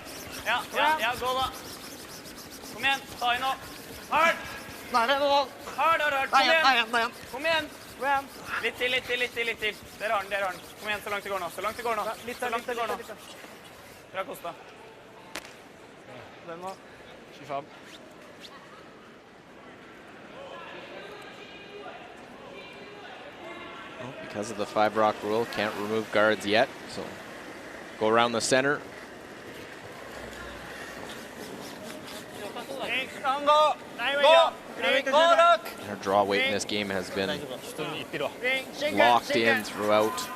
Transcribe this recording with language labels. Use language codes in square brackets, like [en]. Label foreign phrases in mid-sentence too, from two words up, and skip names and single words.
[no] Ja, gå da. Kom igjen, ta inn nå. Hardt. Nei, det er 1,5. Hardt. Kom igjen. Nei, 1. Kom igjen. Litt til. Der har den. Kom igjen, så langt det går nå. Så langt det går nå. Bra, Kosta. Den nå. 25. [en] Well, because of the 5-rock rule, can't remove guards yet, so go around the center. Our draw weight in this game has been locked in throughout.